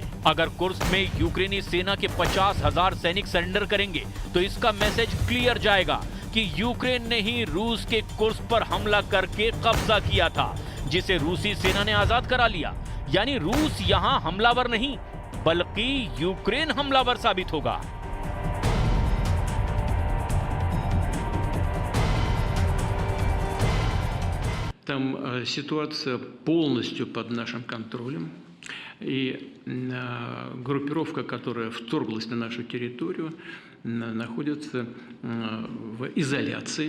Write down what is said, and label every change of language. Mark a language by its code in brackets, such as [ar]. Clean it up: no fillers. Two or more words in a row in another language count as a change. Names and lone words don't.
[hi] अगर कुर्स्क में यूक्रेनी सेना के 50,000 सैनिक सरेंडर करेंगे तो इसका [en] message clear [hi] जाएगा कि यूक्रेन ने ही रूस के कुर्स्क पर हमला करके कब्जा किया था, जिसे रूसी सेना ने आजाद करा लिया। यानी रूस यहां हमलावर नहीं बल्कि यूक्रेन हमलावर साबित होगा। [ru] Там ситуация полностью под нашим контролем. И группировка, которая вторглась на нашу территорию, находится в изоляции.